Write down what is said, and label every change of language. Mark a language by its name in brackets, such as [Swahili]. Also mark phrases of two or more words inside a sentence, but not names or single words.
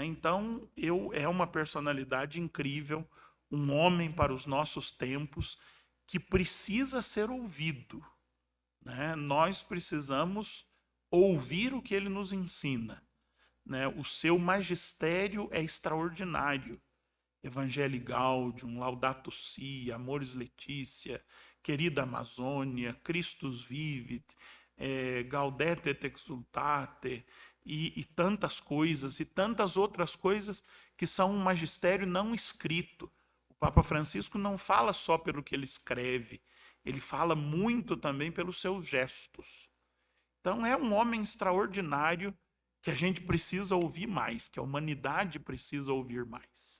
[Portuguese] Então é uma personalidade incrível, um homem para os nossos tempos que precisa ser ouvido. Né? Nós precisamos ouvir o que ele nos ensina. Né? O seu magistério é extraordinário. Evangelii Gaudium, Laudato Si, Amoris Laetitia, Querida Amazônia, Christus Vivit, Gaudete et Exsultate, e tantas coisas, e tantas outras coisas que são um magistério não escrito. O Papa Francisco não fala só pelo que ele escreve, ele fala muito também pelos seus gestos. Então é um homem extraordinário que a gente precisa ouvir mais, que a humanidade precisa ouvir mais.